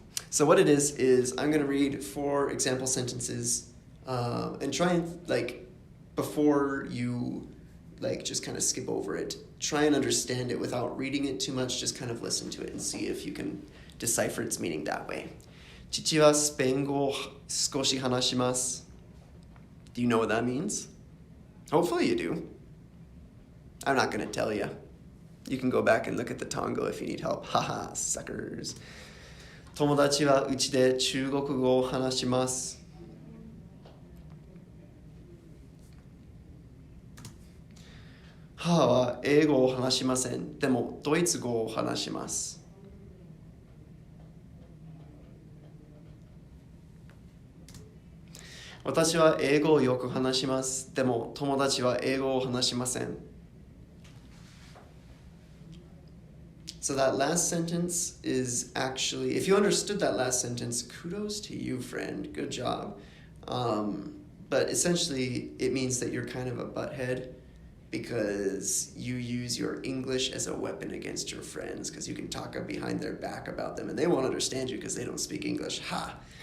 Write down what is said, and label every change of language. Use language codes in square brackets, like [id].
[en] So what it is I'm going to read 4 example sentences and try and, before you, just kind of skip over it, try and understand it without reading it too much. Just kind of listen to it and see if you can decipher its meaning that way. [ja] 父はスペイン語を少し話します。 [en] Do you know what that means? Hopefully you do. I'm not going to tell you. You can go back and look at the Tongo if you need help. Haha, suckers. [ja] 友達はうちで中国語を話します。母は英語を話しません。でもドイツ語を話します。私は英語をよく話します。でも友達は英語を話しません。 [en] So that last sentence is actually, if you understood that last sentence, kudos to you, friend. Good job. But essentially, it means that you're kind of a butthead because you use your English as a weapon against your friends because you can talk behind their back about them and they won't understand you because they don't speak English. Ha!